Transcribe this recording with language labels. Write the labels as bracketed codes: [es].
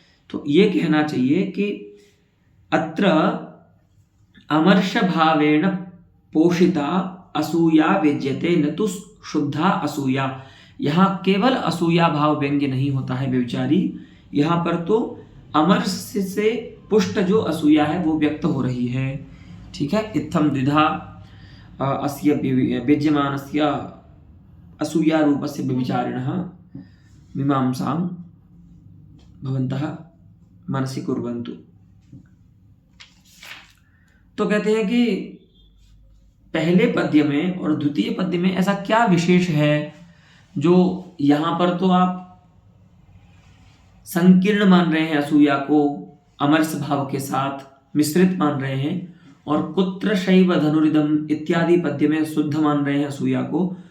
[hi] तो ये कहना चाहिए कि [sa] अत्र अमर्ष भावेन पोषिता असूया व्यज्यते न तो शुद्धा असूया। [hi] यहाँ केवल असूया भाव व्यंग्य नहीं होता है व्यभिचारी, यहाँ पर तो अमर्ष से पुष्ट जो असूया है वो व्यक्त हो रही है। ठीक है, [sa] इत्थम द्विधा अस्य व्यज्यमानस्य असूया रूपस्य व्यभिचारिणः मीमांसां भवन्तः मनसि कुर्वन्तु। [hi] तो कहते हैं कि पहले पद्य में और द्वितीय पद्य में ऐसा क्या विशेष है जो यहाँ पर तो आप संकीर्ण मान रहे हैं असूया को, अमरस भाव के साथ मिश्रित मान रहे हैं, और [sa] कुत्र शैव धनुरिदम इत्यादि [hi] पद्य में शुद्ध मान रहे हैं असूया को।